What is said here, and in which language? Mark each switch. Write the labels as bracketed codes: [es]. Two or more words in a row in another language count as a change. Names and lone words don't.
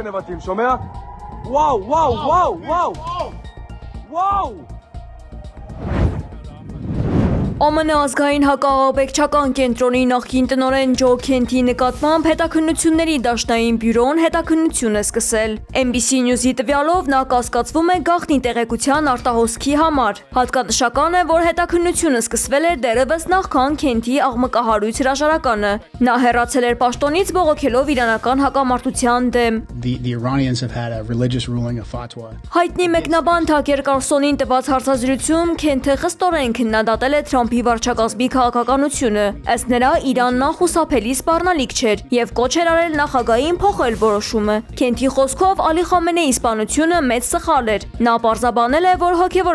[hy] ԱՄՆ ազգային հակաահաբեկչական կենտրոնի նախկին տնօրեն Ջո Քենթի նկատմամբ հետաքննությունների դաշնային բյուրոն հետաքննություն է սկսել։ NBC News-ի տվյալով նա կասկածվում է գաղտնի տեղեկության արտահոսքի համար։ Հատկանշական է, որ հետաքննությունը սկսվել էր դեռևս նախքան Քենթի աղմկահարույց հրաժարականը։ Նա հեռացել էր պաշտոնից բողոքելով իրանական հակամարտության դեմ։ [en] The Iranians have had a religious ruling of fatwa. [hy] Հայտնի մեկնաբան Թաքեր Կարլսոնին տված հարցազրույցում Քենթը խստորեն քննադատել է Թրամփի վարչակազմի քաղաքականությունը, ըստ նրա Իրանն անխուսափելի սպառնալիք չէր եւ կոչ էր արել նախագահային փոխել որոշումը։ Քենթի խոսքով Ալի Խամենեի սպանությունը մեծ սխալ էր։ Նա պարզաբանել է, որ հոգեվոր